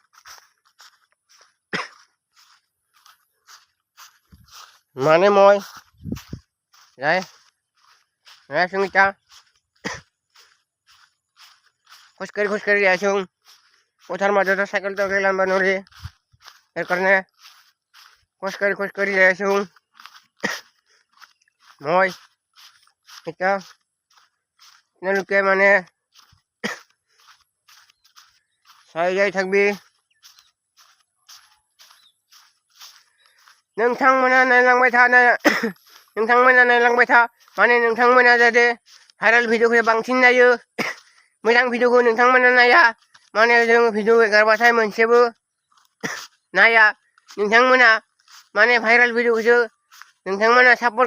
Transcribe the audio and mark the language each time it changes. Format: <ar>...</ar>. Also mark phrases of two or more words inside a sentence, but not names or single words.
<as>মানে মই যাই আছো এতিয়া খোজকাঢ়ি যাই আছো পথাৰ মাজত চাইকেল টাইকেল আনব নোৱাৰি সেইকাৰণে খোজকাঢ়ি যাই আছো মই এতিয়া আপোনালোকে মানে চাই যাই থাকবি</as> <brx>नोंथांमोना नायलांबाय था नोंथांमोना नायलांबाय था माने नोंथांमोना जाहाथे</brx> <en>viral video</en> <brx>बांसिन नायो मोजां भिडिअखौ नोंथांमोना नाया माने जों भिडिअ एगारबाथाय मोनसेबो नाया नोंथांमोना माने</brx> <en>viral video</en> <brx>नोंथांमोना सापर्ट</brx>